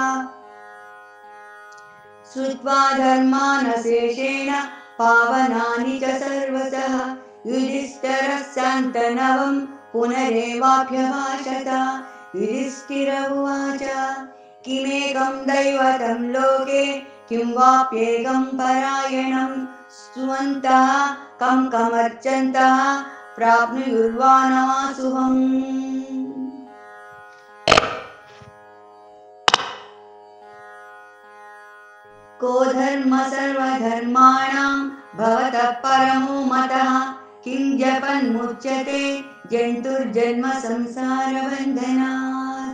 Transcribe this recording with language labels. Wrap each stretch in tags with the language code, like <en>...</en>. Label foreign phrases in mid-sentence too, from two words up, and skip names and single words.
<sa>శ్రుత్వా ధర్మానశేషేణ పావనాని చ సర్వశః యుధిష్ఠిరः శాంతనవం పునరేవాభ్యభాషత. యుధిష్ఠిర ఉవాచ కిమేకం దైవతం లోకే కిం వాప్యేకం పరాయణం స్తువంతః కం కమర్చంతః ప్రాప్నుయుర్వా నమాశుభం. को धर्म सर्वधर्माणां भवतः परमो मतः किं जपन्मुच्यते जन्तुर्जन्म संसारबन्धनात्.</sa>